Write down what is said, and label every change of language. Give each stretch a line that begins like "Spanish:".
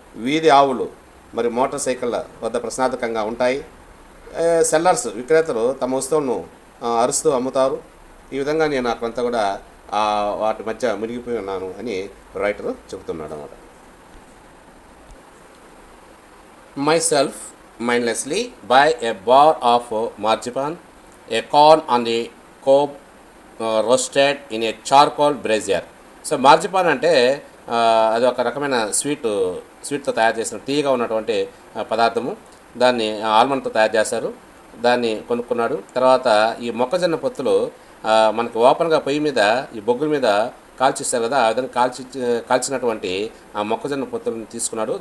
Telugu: వీధి ఆవులు మరియు మోటార్ సైకిళ్ళ వద్ద ప్రశ్నార్థకంగా ఉంటాయి. సెల్లర్స్ విక్రేతలు తమ వస్తువులను అరుస్తూ అమ్ముతారు. ఈ విధంగా నేను అక్కడంతా కూడా వాటి మధ్య మునిగిపోయి ఉన్నాను అని రైటర్ చెబుతున్నాడు అన్నమాట.
English: Myself mindlessly buy a bar of marzipan, a corn on the cob roasted in a charcoal brazier.
Telugu: So marzipan అంటే అది ఒక రకమైన స్వీట్తో తయారు చేసిన తీయగా ఉన్నటువంటి పదార్థము. దాన్ని ఆల్మండ్తో తయారు చేశారు. దాన్ని కొనుక్కున్నాడు. తర్వాత ఈ మొక్కజొన్న పొత్తులు మనకు ఓపెన్గా పొయ్యి మీద ఈ బొగ్గుల మీద కాల్చిస్తారు కదా, ఆ విధంగా కాల్చినటువంటి ఆ మొక్కజొన్న పొత్తులను తీసుకున్నాడు.